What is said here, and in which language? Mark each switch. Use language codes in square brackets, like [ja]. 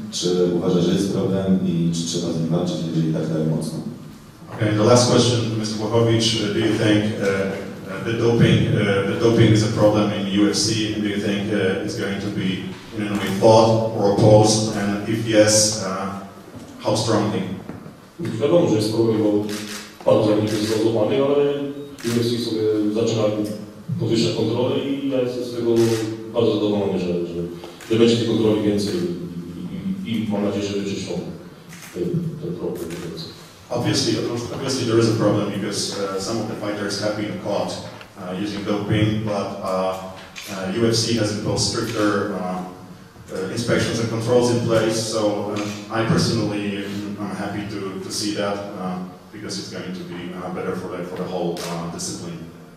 [pl] Czy uważasz, że jest problem i czy trzeba z nim walczyć, jeżeli tak dalej mocno? [en] Okay, the last question, Mr. Błachowicz, do you think the doping is a problem in UFC, and do you think it's going to be in any way fought or opposed, and if yes, how strongly? [pl] Wiadomo, że jest problem, bo paru zawodników jest złapany, ale UFC sobie zaczyna podwyższać kontrolę i ja jestem z tego bardzo zadowolony, że będzie tej kontroli więcej i mam nadzieję, że wyczyszczą ten problem. [en] Obviously there is a problem because some of the fighters have been caught using doping, but UFC has imposed stricter inspections and controls in place. So I personally am happy to see that because it's going to be better for the whole discipline.